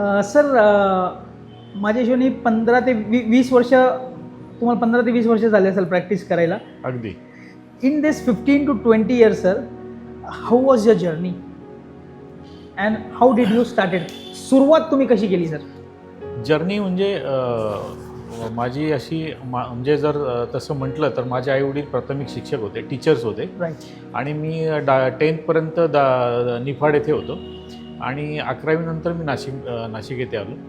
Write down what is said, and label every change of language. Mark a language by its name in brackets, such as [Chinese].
[Marathi] Sir, माझ्या हिशोबाने 15 ते 20 वर्ष, तुम्हाला 15 ते 20 वर्ष झाले असेल प्रॅक्टिस करायला. अगदी. [English] In this 15 to 20 years, sir, how was your journey and how did you started? [Marathi] सुरुवात तुम्ही कशी केली सर? जर्नी म्हणजे माझी अशी म्हणजे जर तसं म्हटलं तर माझे आईवडील प्राथमिक शिक्षक होते, टीचर्स होते. [English] Right. [Marathi] आणि मी 10th निफाड येथे होतो आणि 11वी नंतर मी नाशिक येथे आलो.